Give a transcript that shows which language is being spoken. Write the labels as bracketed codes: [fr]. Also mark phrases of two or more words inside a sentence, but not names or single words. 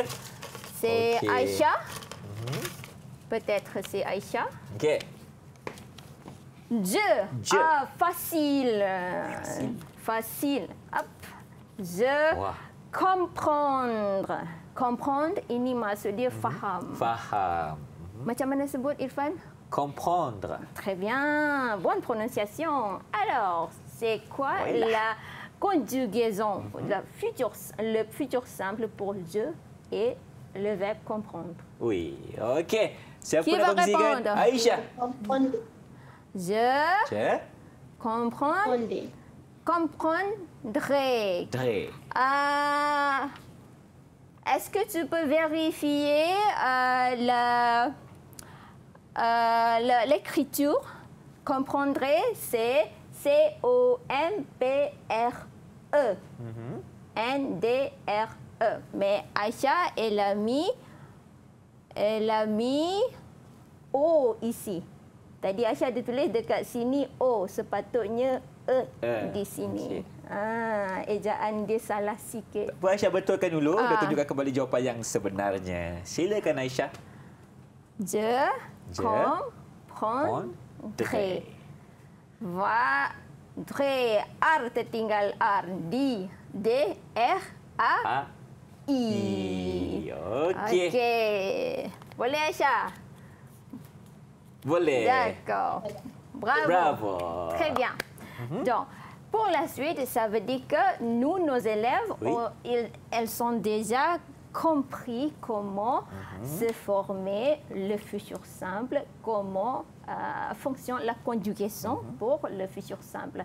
[fr] C'est OK. Aïcha. Peut-être c'est Aïcha. Okey. Je. Je. Ah, facile. Facile. Hop. Je. Wah. Comprendre. [ms] Comprendre ini maksud dia faham. Faham. Macam mana sebut Irfan? [fr] Comprendre. Très bien. Bonne prononciation. Alors, c'est quoi la conjugaison, le futur simple pour je et le verbe comprendre? Oui. [ms] Okey. Siapa [fr] Qui [ms] nak [fr] va [ms] kongsikan? [fr] répondre? Aisyah. Je Je. comprendrai. Dre. Est-ce que tu peux vérifier l'écriture? Comprendrai, c'est C-O-M-P-R-E. N-D-R-E. Mais Aïcha, elle a mis O ici. [ms] Tadi Aïcha ada tulis dekat sini O, sepatutnya di sini. Ejaan dia salah sikit. Bu Aisyah betulkan dulu dan tunjukkan kembali jawapan yang sebenarnya. Silakan Aisyah. [fr] Je comprendrai. [ms] Dre. R tertinggal R. D-R-A-I. Okey. Okey. Boleh Aisyah? Boleh. [fr] D'accord. Bravo. Bravo. Très bien. Donc, pour la suite, ça veut dire que nous, nos élèves, elles ont déjà compris comment se former le futur simple, comment fonctionne la conjugaison pour le futur simple.